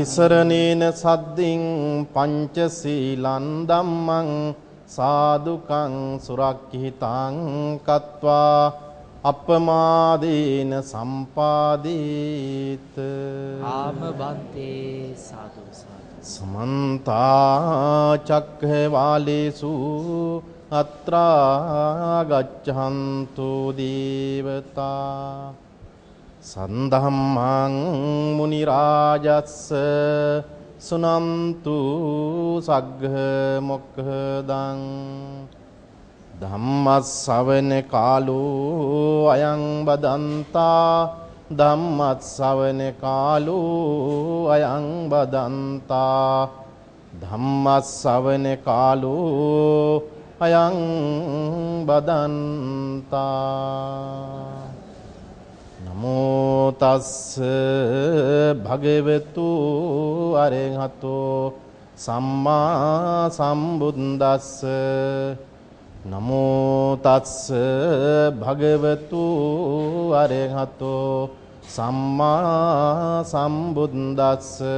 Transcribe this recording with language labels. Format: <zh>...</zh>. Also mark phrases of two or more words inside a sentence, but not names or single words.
<pi>තිසරණේන සද්දින් පංචශීලං ධම්මං සාදුකං සුරක්ඛිතං කତ୍වා අපමාදීන සම්පාදීත ආම බන්තේ සාදු සාදු समन्ता चक्रवालेषु අත්‍රා ගච්ඡන්තු දේවතා සන්ධම්මං මුනි රාජස්ස සුනන්තු සග්ග මොක්ඛදං ධම්මස්සවන කාලෝ අයං බදන්තා ධම්මස්සවන කාලෝ අයං බදන්තා ධම්මස්සවන කාලෝ අයං බදන්තා නමෝ තස්ස භගවතු අරහතෝ සම්මා සම්බුද්දස්ස නමෝ තස්ස භගවතු අරහතෝ සම්මා සම්බුද්දස්ස</pi>